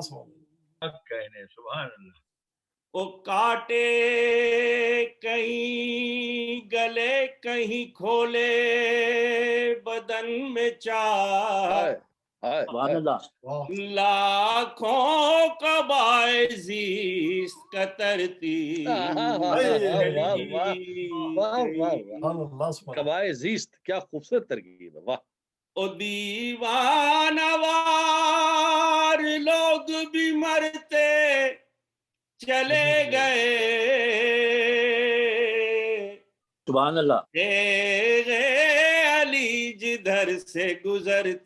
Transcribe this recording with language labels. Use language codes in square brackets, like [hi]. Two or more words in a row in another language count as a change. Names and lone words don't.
[ur] سبحان اللہ۔ وہ کاٹے کہیں گلے کہیں کھولے بدن میں چار، لاکھوں قبائے زیست کترتی، قبائے زیست، کیا خوبصورت ترکیب ہے، واہ۔ او دیوانہ وار لوگ بھی مرتے چلے گئے، سبحان اللہ، علی جدھر سے گزرتی